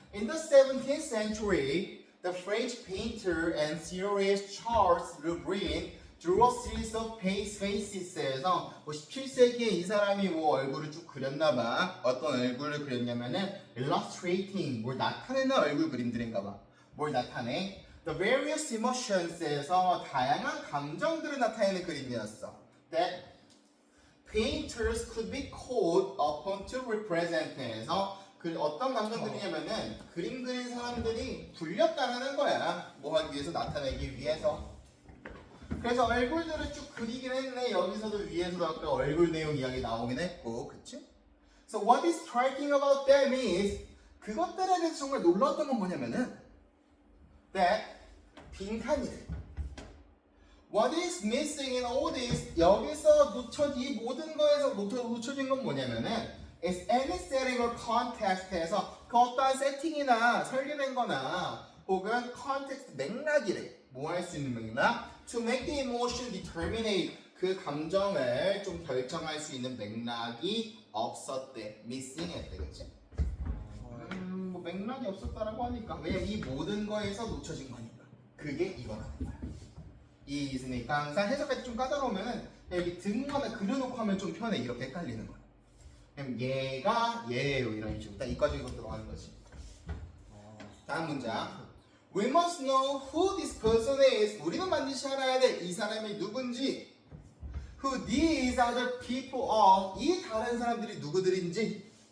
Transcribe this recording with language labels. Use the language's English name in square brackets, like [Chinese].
[English] In the 17th century, the French painter and theorist Charles Le Brun drew a series of faces 에서 17세기에 이 사람이 뭐 얼굴을 쭉 그렸나봐. [Korean] 어떤 얼굴을 그렸냐면은 illustrating, 뭘 나타내는 얼굴 그림들인가봐. 뭘 나타내? The various emotions 에서 다양한 감정들을 나타내는 그림이었어. That painters could be called upon to represent 해서 그 어떤 감정들이냐면은 그림 그린 사람들이 불렸다라는 거야. 뭐 하기 위해서? 나타내기 위해서. 그래서 얼굴들을 쭉 그리긴 했네. 여기서도 위에서도 아까 얼굴 내용 이야기 나오긴 했고, 그치? So what is striking about them is 그것들에 대해서 정말 놀라웠던 건 뭐냐면은 that 빈칸이래. What is missing in all this 여기서 이 모든 거에서 놓쳐진 건 뭐냐면은 is any setting or context 에서 그 어떠한 세팅이나 설계된 거나 혹은 context 맥락이래. 뭐 할 수 있는 맥락? To make the emotion determinate 그 감정을 좀 결정할 수 있는 맥락이 없었대. missing 했대. 그치? 뭐 맥락이 없었다라고 하니까 왜냐면 이 모든 거에서 놓쳐진 거니까 그게 이거라는 거야. 이 있으니까 항상 해석할 때 좀 까다로우면은 여기 등거나 그려놓고 하면 좀 편해. 이렇게 헷갈리는 거야. 그럼 얘가 얘예요 이런 식으로 딱 이과적인 거 들어가는 거지. 다음 문장. [English] We must know who this person is. [Korean] 우리는 반드시 알아야 돼. 이 사람이 누군지. [English] Who these other people are. [Korean] 이 다른 사람들이 누구들인지.